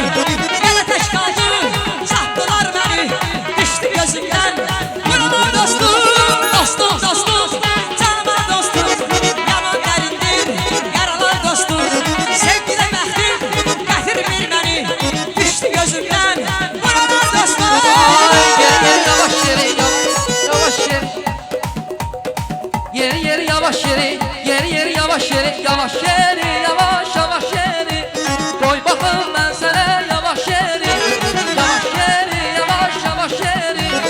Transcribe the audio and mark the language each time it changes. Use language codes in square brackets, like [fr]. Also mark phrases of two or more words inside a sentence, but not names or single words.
[az] Yenə tək qaldım, sattılar məni, düşdü gözümdən buralar dostum. Dostum, dostum, canavar dostum, yaman dərindir, yaralar dostum. Sevgilə bəxtim gətirmir məni, düşdü gözümdən buralar dostum. Yavaş yeri, yavaş yeri. Yeri yeri yavaş yeri, yeri yeri yavaş yeri, yavaş yeri, yavaş yavaş yeri. [tr] Koy bakın ben sana yavaş yeri, yavaş yeri, yavaş yavaş yeri.